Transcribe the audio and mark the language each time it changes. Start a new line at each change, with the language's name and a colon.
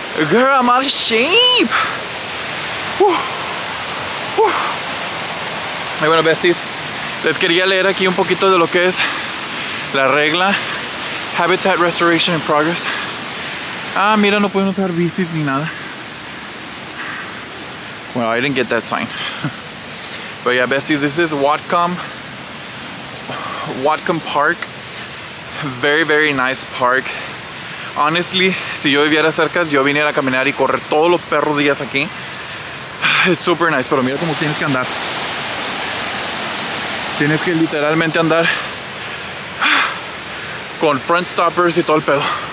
English: Girl, I'm out of shape.
Spanish: Y bueno, besties, les quería leer aquí un poquito de lo que es la regla Habitat Restoration in Progress. Mira, no pueden usar bicis ni nada.
English: Well, I didn't get that sign. But yeah, besties, this is Whatcom Park. Very nice park.
Spanish: Honestly, si yo viviera cerca, yo viniera a caminar y correr todos los perros días aquí.
English: It's super nice,
Spanish: pero mira cómo tienes que andar. Tienes que literalmente andar con front stoppers y todo el pedo.